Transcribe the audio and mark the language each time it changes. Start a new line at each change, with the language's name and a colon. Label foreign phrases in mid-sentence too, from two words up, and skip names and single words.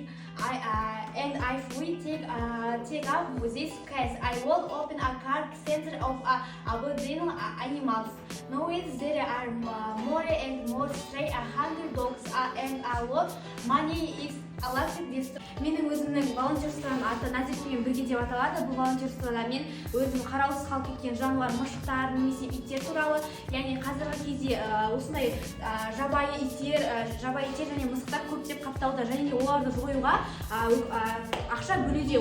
English: And if we take up this case, I will open a car center of abandoned animals. Knowing there are more and more stray hungry dogs and a lot money is allotted this.
Kazakh: Менің өзімнің волонтерством аты назеркемен бірге деп аталады. Бұл волонтерствода мен өзім қараусыз қалып кеткен жануар, мышықтар немесе иттер туралы, яғни қазіргі кезде осындай жабайы иттер және мысықтар көптеп қаптауда және оларды жоюға ақша бөлуде.